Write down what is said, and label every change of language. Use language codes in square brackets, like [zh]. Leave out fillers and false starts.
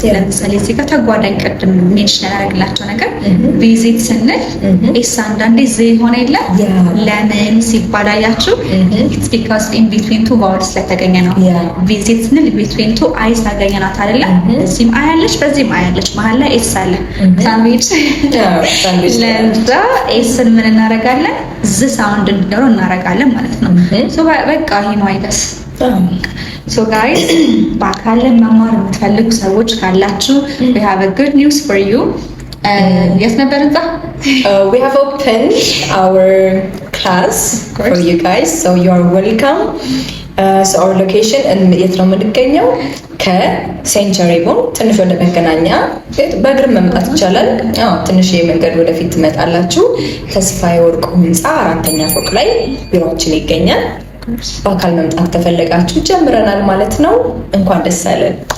[am] ለምሳሌ እዚህ ጋር ተጓዳኝ ቅድም ሜንሽን ያደረግላቸው ነገር ቪዚት ስንል ኤስ አንዳንዴ ዝ ሆነ የለ ለምን ሲባል አያችሁ [en] it's because in between two vowels [am] ስለተገኘ ነው። ቪዚት ስንል [en] between two eyes [am] ታገኘናት አይደል? እዚህም አያለች በዚህም አያለች መሀል ላይ ኤስ አለ ሳንድዊች ለዛ ኤስን ምን እናረጋለን ዝ ሳውንድ እንዲኖረው እናረጋለን ማለት ነው። ሶ በቃ ይሄ ነው አይደስ [en] So guys, [am] በአካል መማር የምትፈልጉ ሰዎች ካላችሁ [en] we have a good news for you. Yes, [am] ነበር እንዛ? [en] We have opened our class for you guys, so you are welcome. So our location [am] የት ነው የምንገኘው? ከሴንቸሪ ቦን ትንሽ ወደ መገናኛ በእግር መምጣት ይቻላል። ትንሽ የመንገድ ወደፊት ትመጣላችሁ። ተስፋዬ ወርቁ ህንፃ 4ኛ ፎቅ ላይ ቢሮአችን ይገኛል። በአካል መምጣት ከፈለጋችሁ ጀምረናል ማለት ነው። እንኳን ደስ አለን።